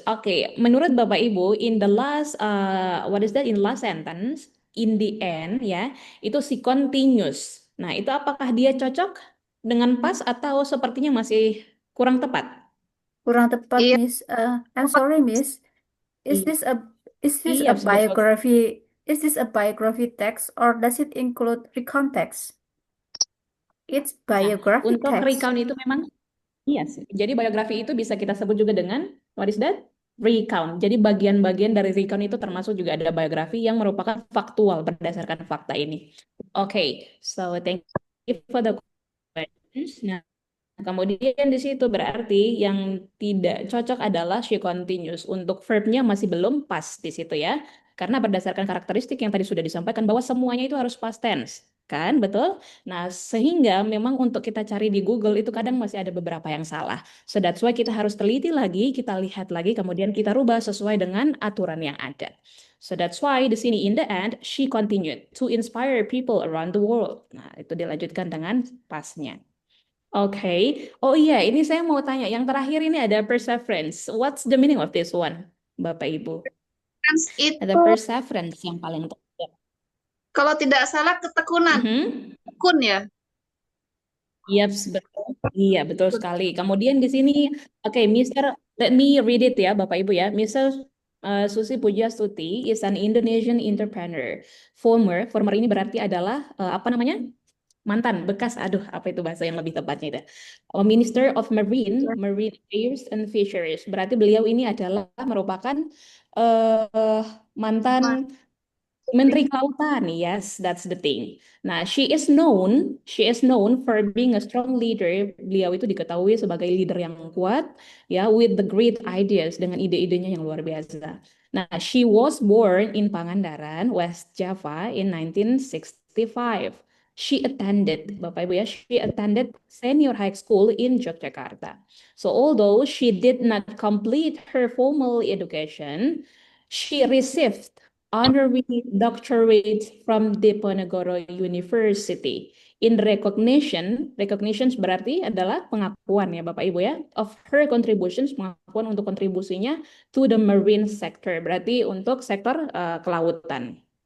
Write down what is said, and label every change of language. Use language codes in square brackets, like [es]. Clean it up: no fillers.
[id] Oke, menurut Bapak Ibu, [en] in the last what is that? In last sentence, in the end [id] ya, itu [en] she continues. [id] Nah, itu apakah dia cocok dengan pas atau sepertinya masih kurang tepat? Kurang tepat, Iya. [en] Miss. I'm sorry, Miss. Is this a [id] Iya, [en] biography? Is this a biography text or does it include recount text? It's biography [id] Untuk [en] text. [id] recount itu memang iya sih. Jadi biografi itu bisa kita sebut juga dengan [en] what is that? [id] Recount. Jadi bagian-bagian dari recount itu termasuk juga ada biografi yang merupakan faktual berdasarkan fakta ini. [en] Oke, so thank you for the questions. [id] Nah, kemudian di situ berarti yang tidak cocok adalah [en] she continues. [id] Untuk verbnya masih belum pas di situ ya. Karena berdasarkan karakteristik yang tadi sudah disampaikan bahwa semuanya itu harus past tense. Kan, betul? Nah, sehingga memang untuk kita cari di Google itu kadang masih ada beberapa yang salah. [en] So that's why [id] kita harus teliti lagi, kita lihat lagi, kemudian kita rubah sesuai dengan aturan yang ada. [en] So that's why [id] di sini [en] in the end, she continued to inspire people around the world. [id] Nah, itu dilanjutkan dengan pasnya. Oke. Oh iya, ini saya mau tanya. Yang terakhir ini ada perseverance. [en] What's the meaning of this one, Bapak Ibu? [id] Itu Ada perseverance yang paling tepat. kalau tidak salah ketekunan. Tekun ya. Yes, betul. Iya, betul sekali. Kemudian di sini, oke, [en] let me read it [id] ya, Bapak Ibu ya. Mr. [en] Susi Pujastuti is an Indonesian entrepreneur. [id] Former ini berarti adalah apa namanya? Mantan, bekas, aduh, apa itu bahasa yang lebih tepatnya itu? [en] Minister of Marine Affairs and Fisheries. [id] Berarti beliau ini adalah merupakan mantan Menteri Kelautan, [en] yes, that's the thing. Nah, she is known for being a strong leader. [id] Beliau itu diketahui sebagai leader yang kuat, ya, [en] with the great ideas, [id] dengan ide-idenya yang luar biasa. [en] Nah, she was born in Pangandaran, West Java in 1965. Bapak Ibu ya, she attended senior high school in Yogyakarta. So although she did not complete her formal education, she received honorary doctorate from Diponegoro University in recognition [id] berarti adalah pengakuan ya Bapak Ibu ya, [en] of her contributions, [id] pengakuan untuk kontribusinya [en] to the marine sector, [id] berarti untuk sektor kelautan.